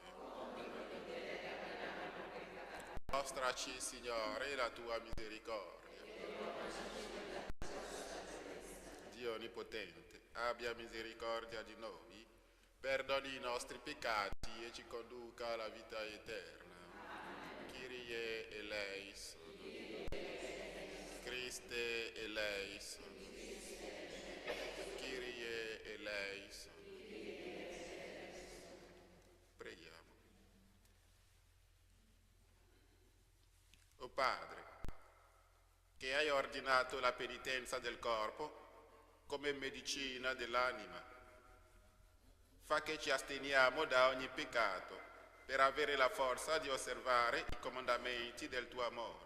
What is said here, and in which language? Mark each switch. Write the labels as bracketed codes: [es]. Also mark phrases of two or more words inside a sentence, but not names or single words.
[it] Mostraci, Signore, la tua misericordia. Dio Onnipotente, abbia misericordia di noi, perdoni i nostri peccati e ci conduca alla vita eterna. [el] Kyrie eleison. Christe eleison. Kyrie eleison. [it] Preghiamo. O Padre, che hai ordinato la penitenza del corpo come medicina dell'anima, fa che ci asteniamo da ogni peccato per avere la forza di osservare i comandamenti del tuo amore.